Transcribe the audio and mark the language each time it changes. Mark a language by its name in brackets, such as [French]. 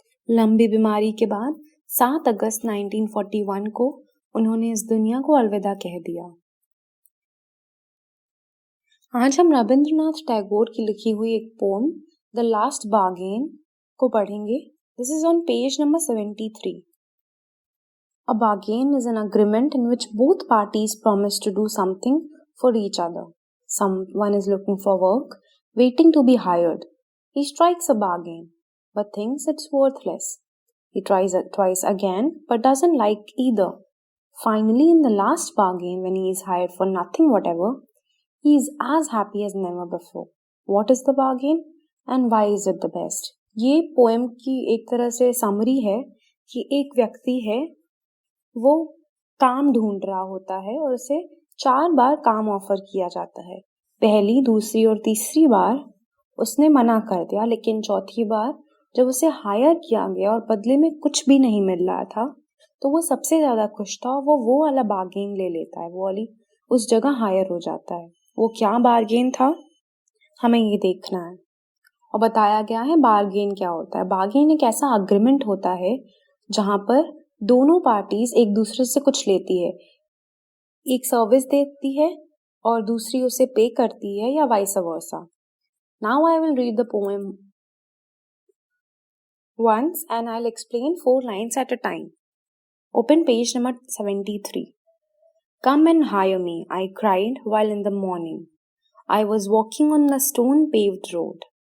[Hindi] लंबी बीमारी के बाद 7 अगस्त 1941 को उन्होंने इस दुनिया को अलविदा कह दिया। आज हम रविंद्रनाथ टैगोर की लिखी हुई एक पोम द लास्ट बार्गेन को पढ़ेंगे। [English] This is on page number 73। A bargain is an agreement in which both parties promise to do something for each other. Someone is looking for work, waiting to be hired. He strikes a bargain, but thinks it's worthless. He tries it twice again, but doesn't like either. Finally, in the last bargain, when he is hired for nothing whatever, he is as happy as never before. What is the bargain, and why is it the best? [Hindi] ये poem की एक तरह से summary है कि एक व्यक्ति है, वो काम ढूंढ रहा होता है और उसे 4 बार काम ऑफर किया जाता है। पहली, दूसरी और तीसरी बार उसने मना कर दिया, लेकिन चौथी बार जब उसे हायर किया गया और बदले में कुछ भी नहीं मिल रहा था तो वो सबसे ज्यादा खुश था। वो वाला बार्गेन ले लेता है, वो वाली उस जगह हायर हो जाता है। वो क्या बार्गेन था, हमें ये देखना है। और बताया गया है बार्गेन क्या होता है। बार्गेन एक ऐसा अग्रीमेंट होता है जहां पर दोनों पार्टीज एक दूसरे से कुछ लेती है, एक सर्विस देती है और दूसरी उसे पे करती है, या vice versa. [English] Now I will read the poem once and I'll explain 4 lines at a time. Open page number 73. Come and hire me, I cried while in the morning I was walking on the stone-paved road.